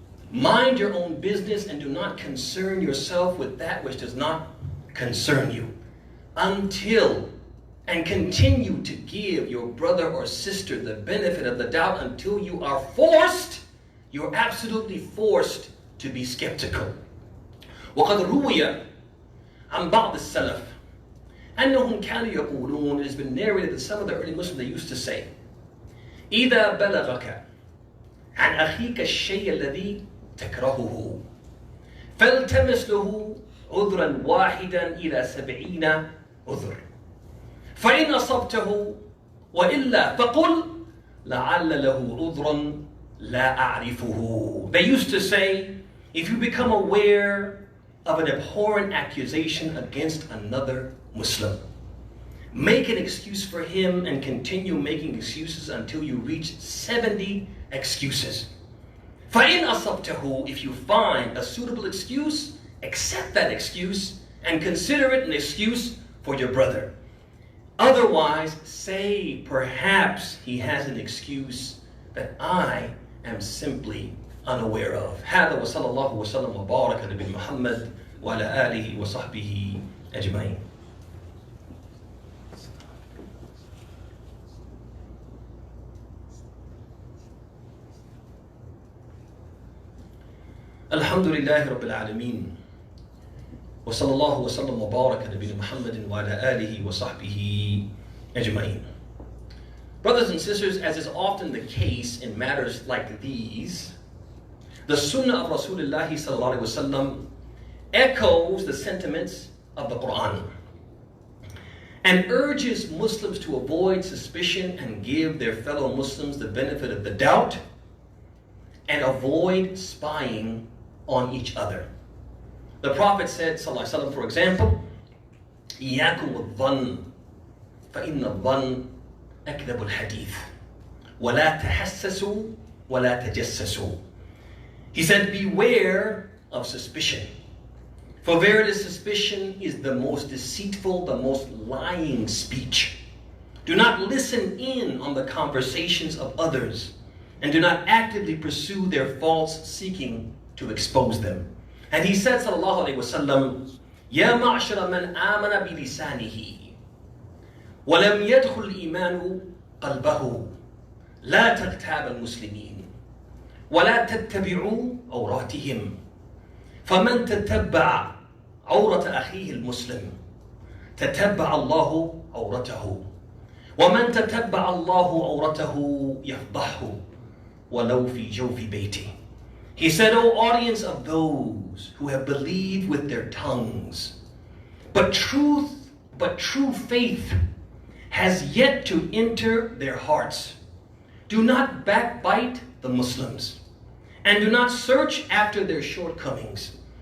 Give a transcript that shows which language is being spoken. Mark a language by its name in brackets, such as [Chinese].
[English] Mind your own business and do not concern yourself with that which does not concern you, until and continue to give your brother or sister the benefit of the doubt until you are forced, you're absolutely forced to be skeptical. [Arabic] وقد روي عن بعض السلف أنهم كانوا يقولون, [English] it has been narrated that some of the early Muslims, they used to say, [Arabic] إذا بلغك عن أخيك الشيء الذي تكرهه فالتمس له عذرا واحدا إلى 70 عذر فإن أصبته وإلا فقل لعل له عذرا لا أعرفه. [English] They used to say, if you become aware of an abhorrent accusation against another Muslim, make an excuse for him and continue making excuses until you reach 70 excuses. [Arabic] فَإِنْ أَصَبْتَهُ, [English] if you find a suitable excuse, accept that excuse and consider it an excuse for your brother. Otherwise, say perhaps he has an excuse that I am simply unaware of. [Arabic] هذا وصلى الله وسلم وبارك على نبينا محمد وعلى آله وصحبه أجمعين. الحمد لله رب العالمين وصلى الله وسلم وبارك على نبينا محمد وعلى آله وصحبه أجمعين. [English] Brothers and sisters, as is often the case in matters like these, the Sunnah of Rasulullah sallallahu alaihi wasallam echoes the sentiments of the Quran and urges Muslims to avoid suspicion and give their fellow Muslims the benefit of the doubt and avoid spying on each other. The Prophet said, sallallahu alaihi wasallam, for example, [Arabic] إِيَّاكُمُ الظَّنِّ فَإِنَّ الظَّنَّ أَكْذَبُ الْحَدِيثِ وَلَا تَحَسَّسُوا وَلَا تَجَسَّسُوا. [English] He said, beware of suspicion, for verily suspicion is the most deceitful, the most lying speech. Do not listen in on the conversations of others, and do not actively pursue their faults, seeking to expose them. And he said, sallallahu alaihi wasallam, [Arabic] يا معشر من آمن بلسانه ولم يدخل الإيمان قلبه لا تغتاب المسلمين ولا تتبعوا عوراتهم فمن تتبع عورة أخيه المسلم تتبع الله عورته ومن تتبع الله عورته يفضحه ولو في جوف بيته. [English] He said, O audience of those who have believed with their tongues, but true faith has yet to enter their hearts. Do not backbite the Muslims, and do not search after their shortcomings.